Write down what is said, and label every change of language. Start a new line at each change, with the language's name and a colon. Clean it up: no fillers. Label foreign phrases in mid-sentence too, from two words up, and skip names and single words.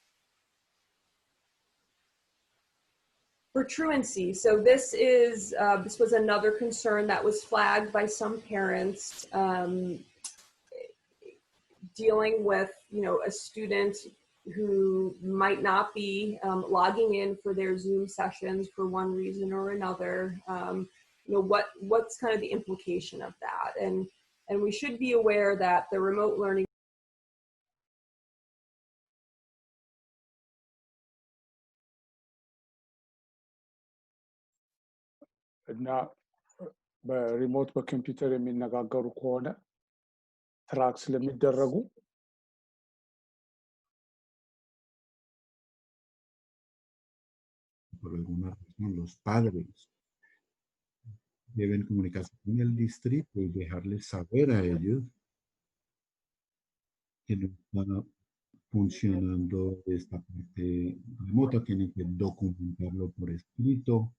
English: For truancy, so this was another concern that was flagged by some parents, dealing with a student who might not be logging in for their Zoom sessions for one reason or another. What's kind of the implication of that? And we should be aware that the remote learning
Amharic: እና በሪሞት በኮምፒውተር የሚነጋገሩ ከሆነ ትራክ ስለሚደረጉ
Spanish: por alguna razón los padres deben comunicarse con el distrito y dejarles saber a ellos que no está funcionando esta parte remota, tienen que documentarlo por escrito.